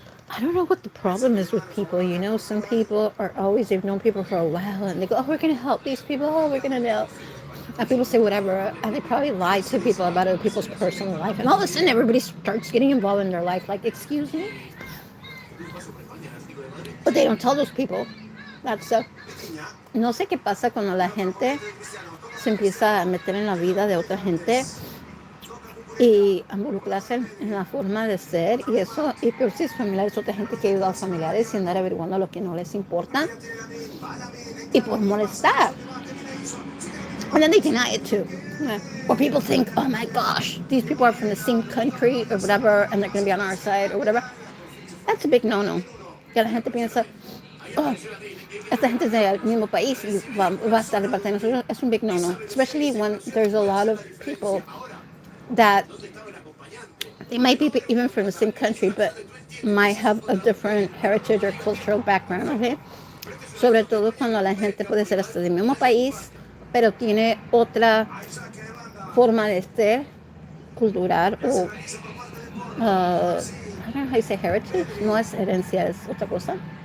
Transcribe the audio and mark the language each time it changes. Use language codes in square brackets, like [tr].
[en] I don't know what the problem is with people, you know? Some people are always, they've known people for a while, and they go, oh, we're going to help these people. Oh, we're going to help. And people say whatever, and they probably lie to people about other people's personal life. And all of a sudden, everybody starts getting involved in their life. Like, excuse me? But they don't tell those people. That's [es] no sé qué pasa cuando la gente se empieza a meter en la vida de otra gente y a involucrarse en la forma de ser y eso, y pero si es familiares, otra gente que ayuda a los familiares y andar averiguando lo que no les importa y por molestar. [en] And then they deny it too. Or people think, oh my gosh, these people are from the same country or whatever and they're going to be on our side or whatever. That's a big no-no. [es] Que la gente piensa, oh, esta gente es del mismo país y va a estar de parte de nosotros. Es un [en] big no-no. Especially when there's a lot of people that they might be even from the same country but might have a different heritage or cultural background, okay? [es] Sobre todo cuando la gente puede ser hasta del mismo país pero tiene otra forma de ser cultural o [en] I don't know how you say heritage. [es] No es herencia, es otra cosa.